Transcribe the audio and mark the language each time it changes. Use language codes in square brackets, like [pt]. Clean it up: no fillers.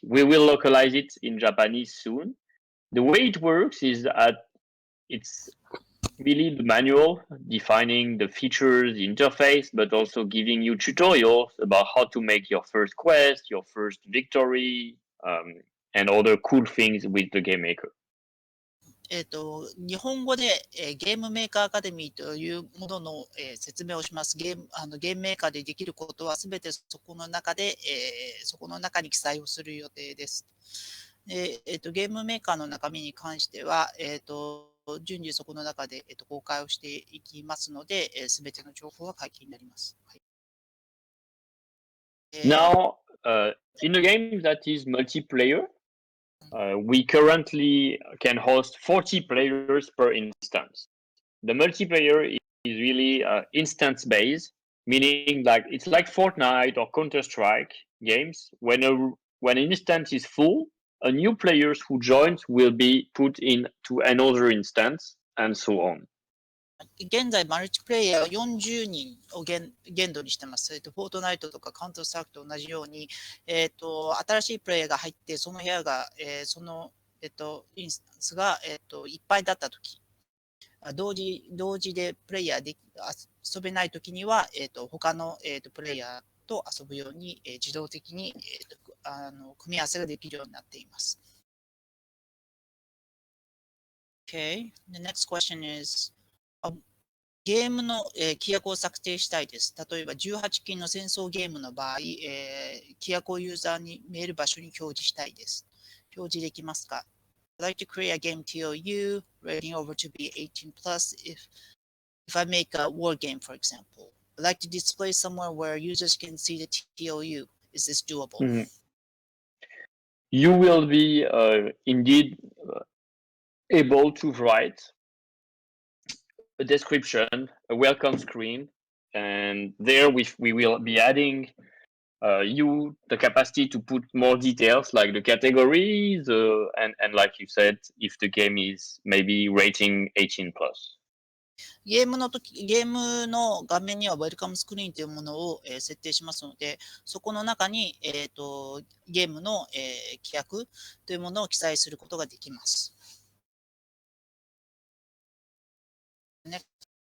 [en] We will localize it in Japanese soon. The way it works is that it's really the manual defining the features, the interface, but also giving you tutorials about how to make your first quest, your first victory, and other cool things with the game maker. [ja] 日本語で、ゲームメーカーアカデミーというものの、説明をします。ゲームメーカーでできることはすべてそこの中に記載をする予定です。でゲームメーカーの中身に関しては、順次そこの中で、公開をしていきますので、すべての情報は解禁になります。はい [en] Now, in a game that is multiplayer, we currently can host 40 players per instance. The multiplayer is really instance-based, meaning like it's like Fortnite or Counter-Strike games. When an instance is full, a new players who joins will be put into another instance, and so on. [ja] 現在、マルチプレイヤーは40人を限度にしています。フォートナイトとかカウントストラクと同じように、新しいプレイヤーが入って、その部屋が、インスタンスが、いっぱいだったとき、同時でプレイヤーで遊べないときには、他の、プレイヤーと遊ぶように、自動的に、組み合わせができるようになっています。 [en] Okay, the next question is, [ja] ゲームの、規約を策定したいです。例えば18禁の戦争ゲームの場合、規約をユーザーに見える場所に表示したいです。表示できますか？ [en] I'd like to create a game TOU, rating over to be 18 plus if I make a war game, for example. I'd like to display somewhere where users can see the TOU. Is this doable? Mm-hmm. You will be indeed able to write a description, a welcome screen, and there we will be adding the capacity to put more details like the categories and like you said, if the game is maybe rating 18 plus. [ja] ゲームの画面にはウェルカムスクリーンというものを、設定しますので、そこの中に、ゲームの、規約というものを記載することができます。 [en] Next